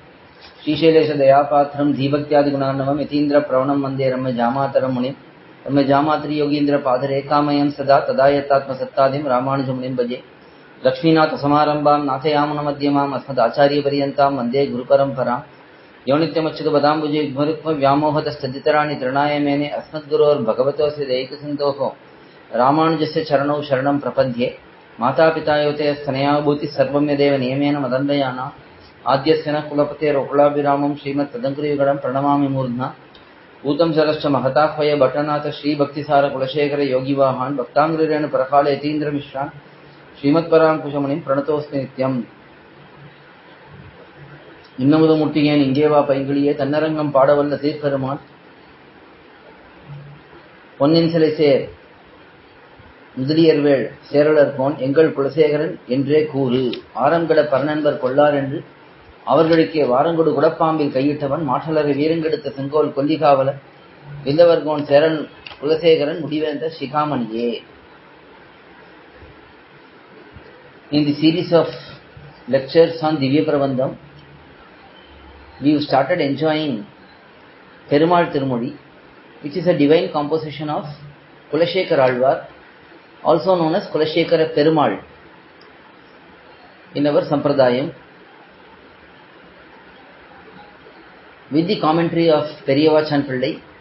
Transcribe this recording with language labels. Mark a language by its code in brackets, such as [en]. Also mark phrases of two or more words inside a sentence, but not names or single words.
[sa] श्रीशैलेश दयापात्रं धीभक्त्यादि गुणार्णवम् यतीन्द्र प्रवणं वन्दे रम्य जामातरं मुनिम् रम्य जामातृ योगीन्द्र पादरेखामयं सदा तदायत्तात्म सत्तादिम् रामानुज मुनिं भजे. लक्ष्मीनाथ समारम्भां नाथयामुन मध्यमाम् अस्मद् आचार्य पर्यन्तां वन्दे गुरु परम्पराम्. योनित्यमच्युत पदाम्बुजे युग्मरुक्म व्यामोहतस्तदितराणि तृणाय मेने अस्मद्गुरोर्भगवतोऽस्य दैकसिन्धोः रामानुजस्य चरणौ शरणं प्रपद्ये. मातापितायोतयस्तनया भूतिः सर्वं यदेव नियमेन मदन्वयानाम् आद्यस्य नः कुलपतेर्वकुलाभिरामं श्रीमत्तदङ्करयुगलं प्रणमामि मूर्ध्ना. भूतं सरश्च महताह्वय भट्टनाथ श्रीभक्तिसार कुलशेखर योगिवाहान् भक्ताङ्ग्रिरेण परकाल यतीन्द्रमिश्रान् श्रीमत्पराङ्कुशमुनिं प्रणतोऽस्मि नित्यम्. [ta] இன்னமுது முட்டியேன் இங்கேவா பைங்கிளியே தன்னரங்கம் பாடவல்ல தீர்ப்பெருமான் பொன்னின் சிலை சேர் முதலியர்வேள் சேரலர்கோன் எங்கள் குலசேகரன் என்றே கூறு. ஆரங்கட பரநண்பர் கொள்ளார் என்று அவர்களுக்கே வாரங்கொடு குடப்பாம்பில் கையிட்டவன் மாற்றலரை வீரங்கெடுத்த செங்கோல் கொல்லிகாவலர் வில்லவர்கோன் சேரன் குலசேகரன் முடிவேந்த சிகாமணியே. [en] In the series of lectures on Dhivyaprabandham, we have started enjoying perumAL thirumozhi, which is a divine composition of Kulashekara Alvar, also known as Kulashekara perumAL in our Sampradayam, with the commentary of Periyavachan Pillai.